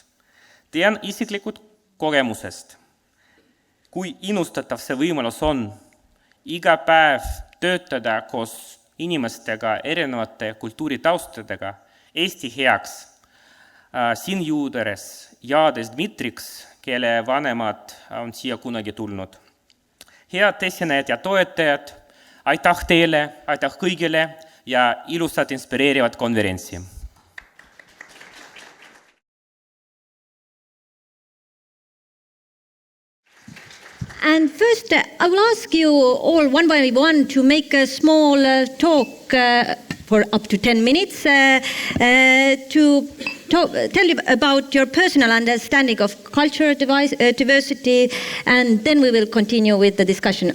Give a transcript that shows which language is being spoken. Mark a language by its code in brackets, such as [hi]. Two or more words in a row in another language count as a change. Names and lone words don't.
[et] Tean isiklikult kogemusest, kui innustatav see võimalus on iga päev töötada koos inimestega erinevate kultuuritaustadega Eesti heaks, siin juuderes Jaades Dmitriks, kelle vanemad on siia kunagi tulnud. Head esinejad ja toetajad, aitäh teile, aitäh kõigile ja ilusat inspireerivat konverentsi. [en] And first, I will ask you all one by one to make a small talk for up to 10 minutes to tell you about your personal understanding of cultural diversity, and then we will continue with the discussion.